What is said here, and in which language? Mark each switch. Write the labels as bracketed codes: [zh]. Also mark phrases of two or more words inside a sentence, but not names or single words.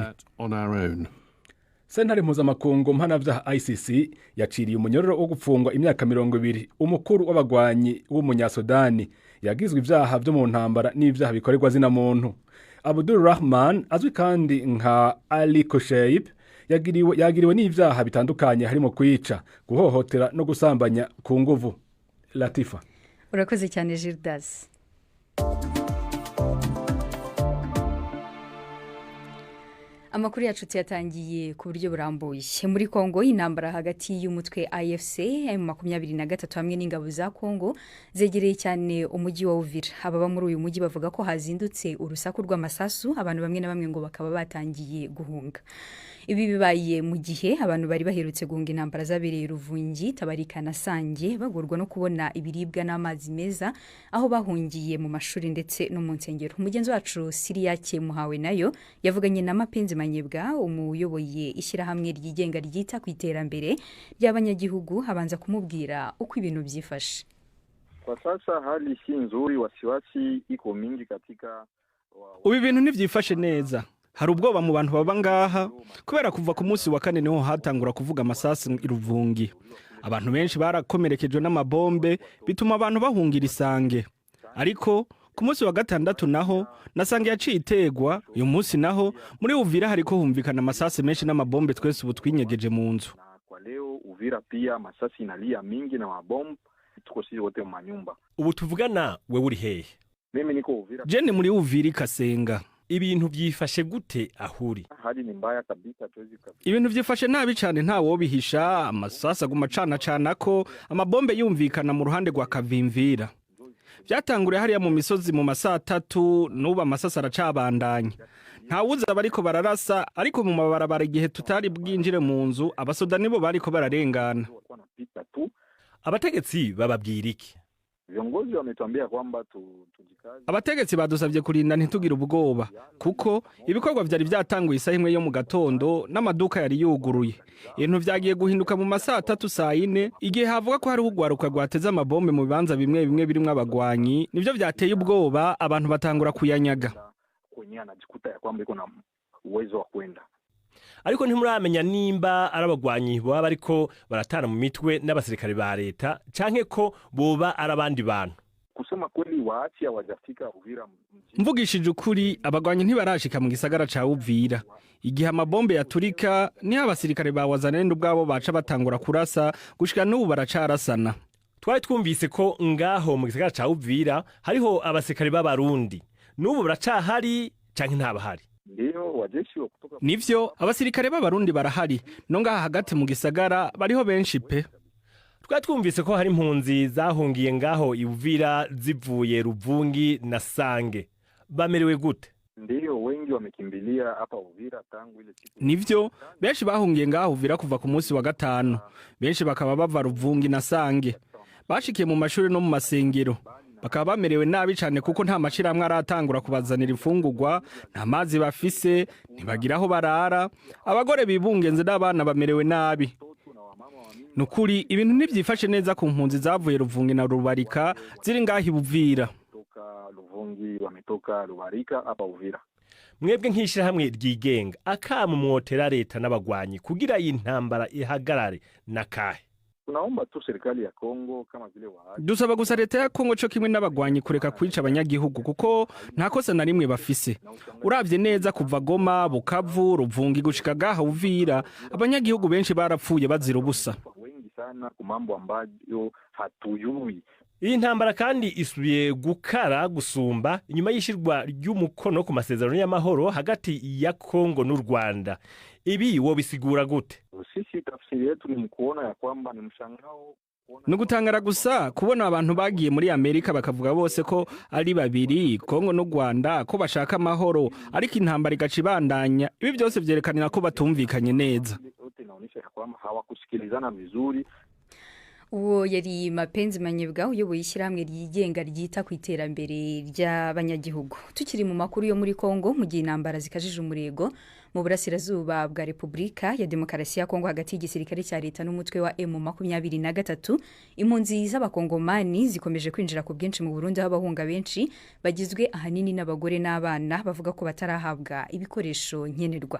[rn] Sentare mpuzamakungu mpanavyaha ICC yaciriye umunyororo wo gupfungwa imyaka 20 umukuru w'abagwanyi w'umunyasudani yagizwe ivyaha byo mu ntambara n'ivyaha bikorerwa zina muntu. Abdul Rahman azwi kandi nka Ali Kosheib yagiriwe n'ivyaha bitandukanye harimo kwica, guhohotera no gusambanya ku nguvu. Latifa. Urakoze cyane Girdas. Amakuru yacu yatangiye ku buryo burambuye. Muri Kongo intambara hagati y'umutwe AFC M23 hamwe n'ingabo za Kongo zegereye cyane umujyi wa Uvira. Ababa muri uyu mujyi bavuga ko hazindutse urusaku rw'amasasu, abantu bamwe na bamwe ngo bakaba batangiye guhunga. Ibi bibaye mu gihe abantu bari baherutse guhunga intambara zabereye Ruvungi, Tabarika na Sange bagorwa no kubona ibiribwa n'amazi meza aho bahungiye mu mashuri ndetse no mu nsengero. Umugenzi wacu Siriyake Muhawe nayo yavuganye na Mapenzi Manyebwa, umuyoboye ishyirahamwe ryigenga ryita ku iterambere ry'abanyagihugu, habanza kumubwira uko ibintu byifashe. [sw] Kwa sasa hali si nzuri, wasiwasi iko mingi katika [rn] Ubu ibintu ntivyifashe neza. hari ubwoba mu bantu baba ngaha kubera kuva ku munsi wa kane niho hatangura kuvuga amasasu iruvungi. Abantu benshi barakomerekejwe n'amabombe bituma abantu bahungira Isange. Ariko ku munsi wa gatandatu naho nasange yaciye itegwa. Uyu munsi naho muri Uvira hariko humvikana amasasu menshi n'amabombe twese ubu twinyegeje mu nzu. [sw] Kwa leo Uvira pia masasi inalia mingi na mabombe, tuko sisi wote mu manyumba. [rn] Ubu tuvugana wewe uri hehe? [sw] Mimi niko Uvira. [rn] Jene muri Uvira Kasenga. Ibintu byifashe gute ahuri? [sw] Hali ni mbaya kabisa, tuwezi kabisa. [rn] Ibintu byifashe nabi cyane nta wobihisha, amasasa guma cana ko amabombe yumvikana mu ruhande rwa Kavimvira. Byatanguriye hariya mu misozi mu masaa 3 nuba amasasa aracabandanya. Nta wuza bariko bararasa ariko mu mabarabara igihe tutari bwinjire mu nzu abasoda nibo bariko bararengana. Abategetsi bababwira iki? [sw] Viongozi wametuambia kwamba tujikaze. [rn] Abategetsi badusabye kurinda ntitugira ubwoba kuko ibikorwa byari byatanguye isaha imwe yo mu gatondo n'amaduka yari yuguruye. Ibintu vyagiye guhinduka mu masaa 3 saa 4 igihe havuga ko hari ugwaruka gwateze amabombe mu bibanza bimwe birimwe abagwanyi. Nivyo vyateye ubwoba abantu batangura kuyanyaga. [sw] Kwenye anajikuta ya kwamba iko na uwezo wa kwenda. [rn] Ariko ntimuramenya nimba arabagwanyi baba bariko baratana mu mitwe n'abasirikare ba leta canke ko boba arabandi bantu. [sw] Kusema kweli waachi hawajafika Uvira. [rn] Mvugishije ukuri abagwanyi ntibarashika mu gisagara ca Uvira. Igihe amabombe yaturika ni abasirikare ba Wazalendo ubwabo baca batangura kurasa gushika n'ubu baracarasana. Twari twumvise ko ngaho mu gisagara ca Uvira hariho abasirikare b'abarundi. N'ubu baracahari canke ntabahari? [sw] Ndio wajeshi wa kutoka. [rn] Nivyo abasirikare b'abarundi barahari no ngaha hagati mu gisagara bariho benshi pe. Twari twumvise ko hari impunzi zahungiye ngaho Uvira zivuye Ruvungi na Sange. Bamerewe gute? [sw] Ndio wengi wamekimbilia hapa Uvira tangu ile siku. [rn] Nivyo benshi bahungiye ngaho Uvira kuva ku munsi wa gatanu. Benshi bakaba bava Ruvungi na Sange. Bashikiye mu mashuri no mu masengero. Bakaba bamerewe nabi cyane kuko nta mashiramwe aratangura kubazanira ifungurwa, nta mazi bafise, ntibagiraho barara. Abagore bibungenze n'abana bamerewe nabi. Nukuri ibintu ntibyifashe neza ku mpunzi zavuye Ruvungi na Rubarika ziri ngahi Uvira. [sw] Ruvungi wametoka Rubarika hapa Uvira. [rn] Mwebwe nk'ishirahamwe ryigenga akamu mwotera leta n'abagwanyi kugira iyi ntambara ihagarare nakahe? [sw] Tunaomba tu serikali ya Kongo kama vile waachi. [rn] Dusaba gusa leta ya Kongo cyo kimwe n'abagwanyi kureka kwica abanyagihugu kuko nta kosa na rimwe bafise. Uravye neza kuva Goma, Bukavu, Ruvungi gushika gaha Uvira, abanyagihugu benshi barapfuye bazira ubusa. [sw] Wengi sana ku mambo ambayo hatuyui. [rn] Iyi ntambara kandi isubiye gukara gusumba inyuma y'ishirwa ry'umukono ku masezerano y'amahoro hagati ya Kongo n'u Rwanda. Ibi wo bisigura gute? [sw] Sisi tafsiri yetu ni kuona ya kwamba ni mshangao. [rn] Nugutangara gusa kubona abantu bagiye muri Amerika bakavuga bose ko ari babiri Kongo n'u Rwanda ko bashaka amahoro ariko intambara igacibandanya. Ibi byose vyerekanira ko batumvikanye neza. [sw] Yote inaonyesha ya kwamba hawakusikilizana vizuri. [rn] Uwo yari Mapenzi Manyebwa uyoboye ishyirahamwe ryigenga ryita ku iterambere ry'abanyagihugu. Tukiri mu makuru yo muri Kongo mu gihe intambara zikajije umurego mu burasirazuba bwa Repubulika ya Demokarasi ya Kongo hagati y'igisirikare cya leta n'umutwe wa M23, impunzi z'abakongomani zikomeje kwinjira ku bwinshi mu Burundi aho abahunga benshi bagizwe ahanini n'abagore n'abana bavuga ko batarahabwa ibikoresho nkenerwa.